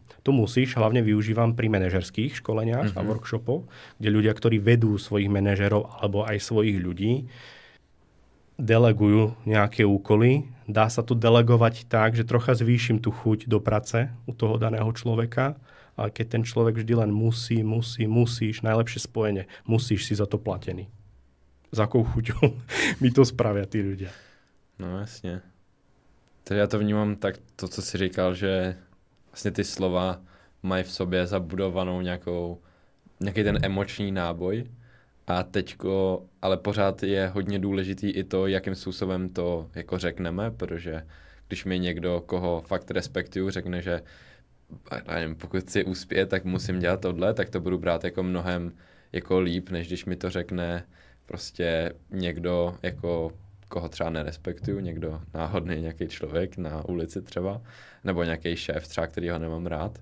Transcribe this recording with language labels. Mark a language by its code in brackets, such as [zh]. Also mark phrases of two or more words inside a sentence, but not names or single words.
[sk] To musíš, hlavne využívam pri manažerských školeniach a workshopoch, kde ľudia, ktorí vedú svojich manažerov alebo aj svojich ľudí, delegujú nejaké úkoly. Dá sa to delegovať tak, že trocha zvýšim tú chuť do práce u toho daného človeka, ale keď ten človek vždy len musíš, najlepšie spojenie, musíš si za to platený. Za akou chuťou mi to spravia tí ľudia. [cs] No jasně. Takže já to vnímám tak, to, co jsi říkal, že vlastně ty slova mají v sobě zabudovanou nějaký ten emoční náboj a teďko, ale pořád je hodně důležitý i to, jakým způsobem to jako řekneme, protože když mi někdo, koho fakt respektuju, řekne, že nevím, pokud chci uspět, tak musím dělat tohle, tak to budu brát jako mnohem jako líp, než když mi to řekne prostě někdo jako koho třeba nerespektuju, někdo náhodný nějaký člověk na ulici třeba, nebo nějaký šéf třeba, který ho nemám rád.